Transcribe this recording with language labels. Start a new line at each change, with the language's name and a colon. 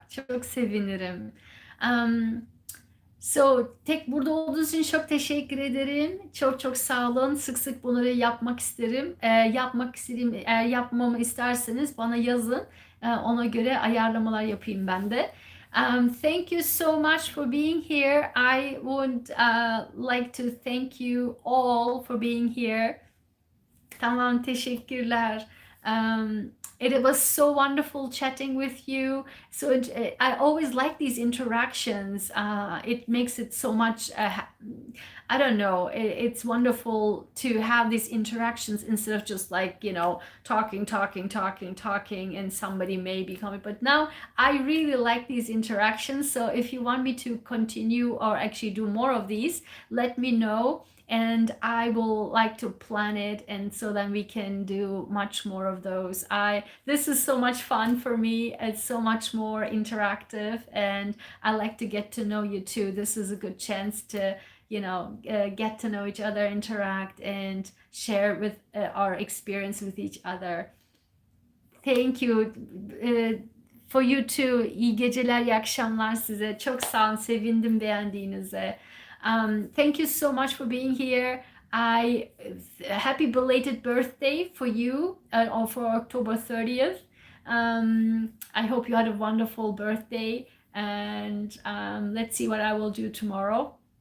Turkish: Çok sevinirim. Um, tek burada olduğunuz için çok teşekkür ederim. Çok çok sağ olun. Sık sık bunları yapmak isterim. Yapmak istediğim, eğer yapmamı isterseniz bana yazın. Ona göre ayarlamalar yapayım ben de.
English: Thank you so much for being here. I would like to thank you all for being here.
Turkish: Tamam, teşekkürler.
English: It was so wonderful chatting with you. I always like these interactions. It makes it so much, I don't know, it's wonderful to have these interactions instead of just like, talking, and somebody may be coming. But now I really like these interactions. So if you want me to continue or actually do more of these, let me know. And I will like to plan it, and so then we can do much more of those. This is so much fun for me. It's so much more interactive, and I like to get to know you too. This is a good chance to get to know each other, interact, and share with our experience with each other. Thank you. For you too.
Turkish: İyi geceler, iyi akşamlar size. Çok sağ olun. Sevindim beğendiğinize.
English: Thank you so much for being here. Happy belated birthday for you, or for October 30th. I hope you had a wonderful birthday, and let's see what I will do tomorrow.